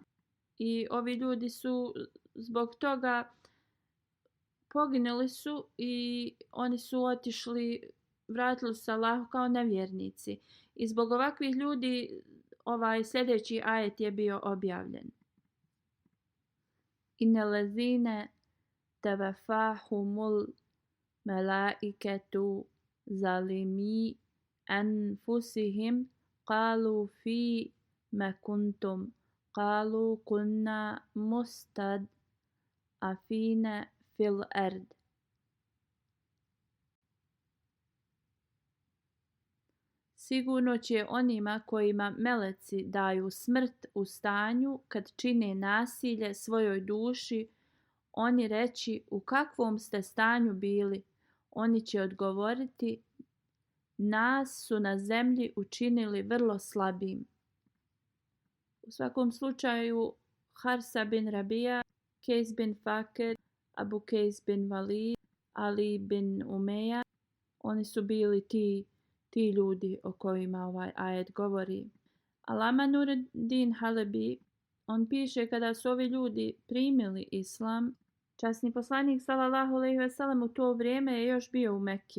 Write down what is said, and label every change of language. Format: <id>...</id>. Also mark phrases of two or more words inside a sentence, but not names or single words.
<bs>I ovi ljudi su zbog toga poginuli su i oni su vratili se Allahu kao nevjernici. I zbog ovakvih ljudi ovaj sljedeći ajet je bio objavljen.</bs> <ar>إن الذين توفاهم الملائكة ظالمي أنفسهم قالوا فيم كنتم قالوا كنا مستضعفين في الأرض.</ar> <bs>Sigurno će onima kojima meleci daju smrt u stanju kad čine nasilje svojoj duši, oni reći u kakvom ste stanju bili. Oni će odgovoriti, nas su na zemlji učinili vrlo slabim. U svakom slučaju, Harsa bin Rabija, Kejs bin Fakir, Abu Kejs bin Walid, Ali bin Umeja, oni su bili ti ljudi o kojima ovaj ajet govori. Alama Nureddin Halebi, on piše kada su ovi ljudi primili islam, časni poslanik</bs> <ar>صلى الله عليه وسلم</ar> <bs>u to vrijeme je još bio u Mekki.</bs>